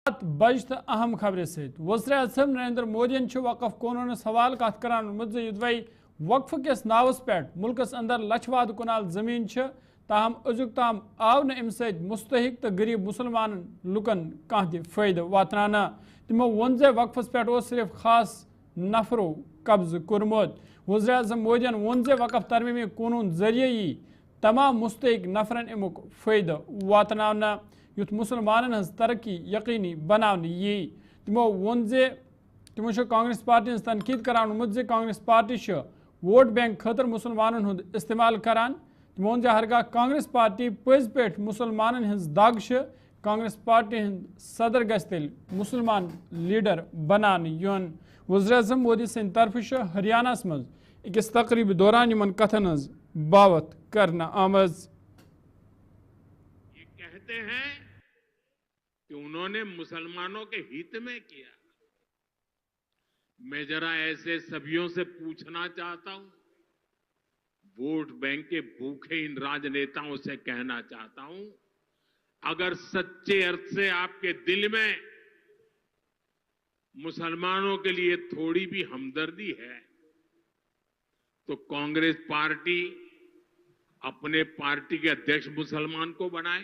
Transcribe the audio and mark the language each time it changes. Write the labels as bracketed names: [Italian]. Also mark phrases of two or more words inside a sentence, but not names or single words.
[Kashmiri] بج تو اہم خبر ست وزیر اعظم نریندر مودین وقف قانون حوالہ کت کران وقف کس ناوس پہ ملکس اندر لچھواد کنال زمین تاہم ازیک تام آو ام مستحق تو غریب مسلمان لکن کھانا فائدہ واتنانہ تمو ون وقفس پہ صرف خاص نفرو قبضہ کورمت وزیر اعظم مودین ون وقف ترمیمی قانون ذریعہ تمام مستحق نفرن امیک فائدہ واتنانہ یت مسلمان ہز ترقی یقینی بنانے یہ تمو ون تمو کانگریس پارٹی ہز تنقید کران کانگریس پارٹی [English] vote bank [Kashmiri] خاطر مسلمان ہند استعمال کران تمو ون ہرگاہ کانگریس پارٹی پز پہ مسلمان ہز دگ کانگریس پارٹی ہند صدر گژھِ تیل مسلمان لیڈر بنانے یون وزیر اعظم مودی سند طرف ہریانہ مز اکس تقریب دوران ان کتن ہز باوت کرنا آمز [Hindi] कहते हैं कि उन्होंने मुसलमानों के हित में किया. मैं ज़रा ऐसे सभियों से पूछना चाहता हूँ, वोट बैंक के भूखे इन राजनेताओं से कहना चाहता हूँ, अगर सच्चे अर्थ से आप के दिल में मुसलमानों के लिए थोड़ी भी हमदर्दी है तो कांग्रेस पार्टी अपने पार्टी के अध्यक्ष मुसलमान को बनाए.